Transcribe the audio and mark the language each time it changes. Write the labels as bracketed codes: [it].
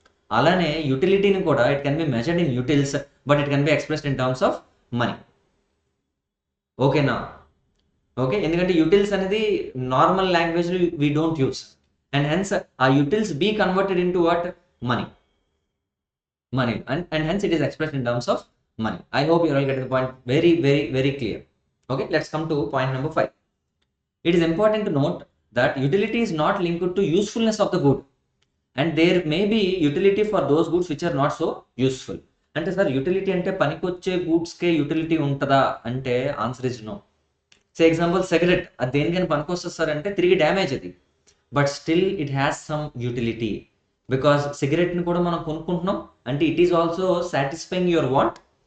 [en] అలానే యూటిలిటీని కూడా it can be measured in utils but it can be expressed in terms of money. ఓకేనా? Okay, ఎందుకంటే utils అనేది normal language we don't use and hence ఆ utils be converted into what money and hence it is expressed in terms of money. I hope you are all getting the point very very very clear. Okay, let's come to point number 5. It is important to note that utility is not linked to usefulness of the good and there may be utility for those goods which are not so useful. [te] అంటే sir utility అంటే పనికొచ్చే గూడ్స్కే utility ఉంటుందా అంటే [en] Answer is no. Say example cigarette, [te] అది దేనికైనా పనికొస్తుంది sir అంటే తిరిగి డ్యామేజ్ అది, [en] But still it has some utility because సిగరెట్ని కూడా మనం కొనుక్కుంటున్నాం అంటే it is also satisfying your want.